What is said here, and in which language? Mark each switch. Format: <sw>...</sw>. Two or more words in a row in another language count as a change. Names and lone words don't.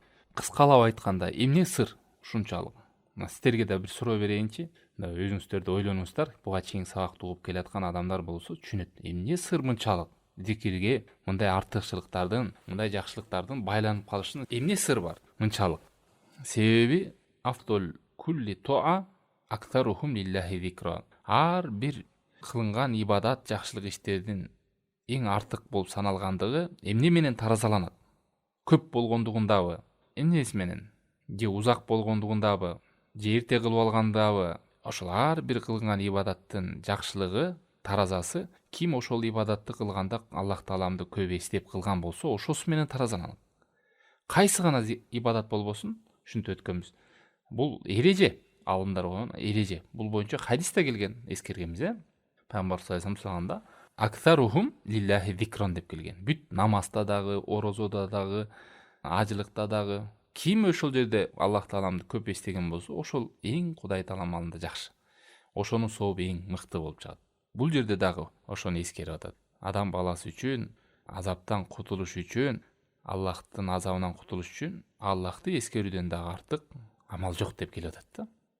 <ky>Кыскалап айтканда, эмне сыр ушунчалык? Сиздерге да бир суроо берейинчи. Өзүңүздөр да ойлонуңуздар. Буга чейин сабакты угуп келаткан адамдар болсо түшүнөт. Эмне сыр мынчалык зикирге мындай артыкчылыктардын, мындай жакшылыктардын байланып калышынын эмне сыр бар мынчалык?</ky> <ar>Себеби أفضل كل طاعة أكثرهم لله ذكرا.</ar> <ky>Ар бир кылынган ибадат, жакшылык иштердин эң артык болуп саналгандыгы эмне менен таразаланат? Көп болгондугундабы, эмнеси менен? Же узак болгондугундабы, же эрте кылып алгандабы? Ошол ар бир кылынган ибадаттын жакшылыгы, таразасы ким ошол ибадатты кылганда Аллах тааламды көп эстеп кылган болсо, ошосу менен таразаланат. Кайсы гана ибадат болбосун, ушинтип өткөнбүз. Бул эреже, алымдар болгон эреже. Бул боюнча хадисте келген, эскергенбиз, Пайгамбар</ky> <ar>صلى الله عليه وسلم أكثرهم لله ذكرا</ar> <ky>деп келген. Бүт намазда дагы, орозодо дагы, ажылыкта дагы ким ошол жерде Аллах тааламды көп эстеген болсо, ошол эң Кудай таалам алдында жакшы. Ошонун сообу эң мыкты болуп чыгат. Бул жерде дагы ошону эскерип атат. Адам баласы үчүн, азаптан кутулуш үчүн, Аллахтын азабынан кутулуш үчүн Аллахты эскерүүдөн дагы артык амал жок деп келип атат да.</ky>